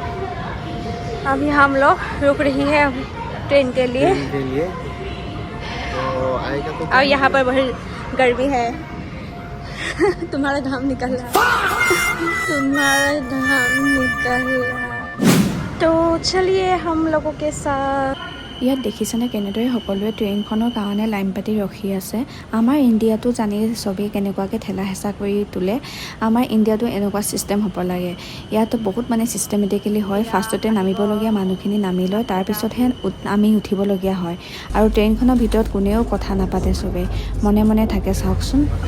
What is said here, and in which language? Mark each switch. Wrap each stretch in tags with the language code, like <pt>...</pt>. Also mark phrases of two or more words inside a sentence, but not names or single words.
<hi>अभी हम लोग रुक रही है ट्रेन के लिए तो आएगा तो और यहाँ पर बहुत गर्मी है तुम्हारा घाम निकल रहा तो चलिए हम लोगों के साथ</hi> <as>ইয়াত দেখিছেনে কেনেদৰে সকলোৱে ট্ৰেইনখনৰ কাৰণে লাইন পাতি ৰখি আছে আমাৰ ইণ্ডিয়াতো জানি চবেই কেনেকুৱাকৈ ঠেলা হেঁচা কৰি তোলে আমাৰ ইণ্ডিয়াতো এনেকুৱা ছিষ্টেম হ'ব লাগে ইয়াতো বহুত মানে ছিষ্টেমেটিকেলি হয় ফাৰ্ষ্টতে নামিবলগীয়া মানুহখিনি নামি লয় তাৰপিছতহে আমি উঠিবলগীয়া হয় আৰু ট্ৰেইনখনৰ ভিতৰত কোনেও কথা নাপাতে চবেই মনে মনে থাকে চাওকচোন</as>